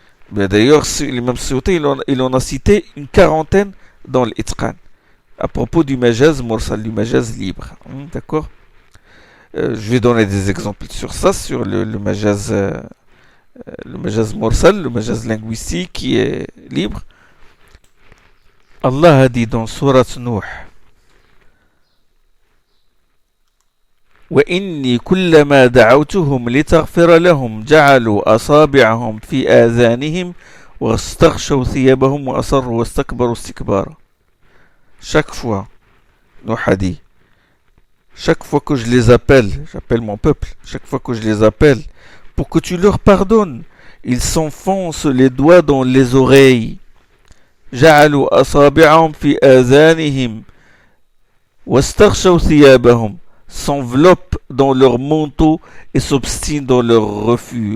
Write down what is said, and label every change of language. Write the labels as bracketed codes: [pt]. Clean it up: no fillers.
[fr] D'ailleurs, l'imam Suyuti, il en a cité une quarantaine dans l'Itqan à propos du majaz mursal, du majaz libre. D'accord? Je vais donner des exemples sur ça, sur le majaz mursal, le majaz linguistique qui est libre. Allah a dit dans Sourate Nuh: [ar] وإني كلما دعوتهم لتغفر لهم جعلوا أصابعهم في آذانهم واستغشوا ثيابهم وأصروا واستكبروا استكبارا. [fr] Chaque fois, Nuh a dit, chaque fois que je les appelle, j'appelle mon peuple, chaque fois que je les appelle pour que tu leur pardonnes, ils s'enfoncent les doigts dans les oreilles. [ar] جعلوا أصابعهم في آذانهم واستغشوا ثيابهم, [fr] s'enveloppent dans leur manteau et s'obstinent dans leur refus.